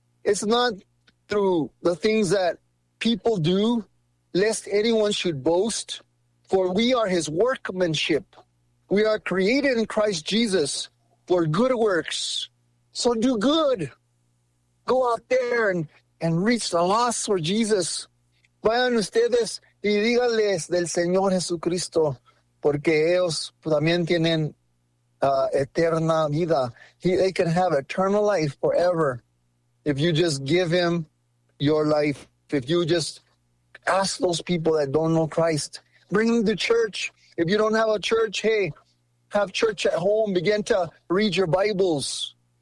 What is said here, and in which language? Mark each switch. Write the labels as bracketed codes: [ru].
[en] It's not through the things that people do, lest anyone should boast. For we are his workmanship. We are created in Christ Jesus for good works. So do good. Go out there and reach the lost for Jesus. [es] Vayan ustedes y díganles del Señor Jesucristo, porque ellos también tienen eterna vida. [en] They can have eternal life forever if you just give him your life. If you just ask those people that don't know Christ, bring them to church. If you don't have a church, hey, have church at home. Begin to read your Bibles.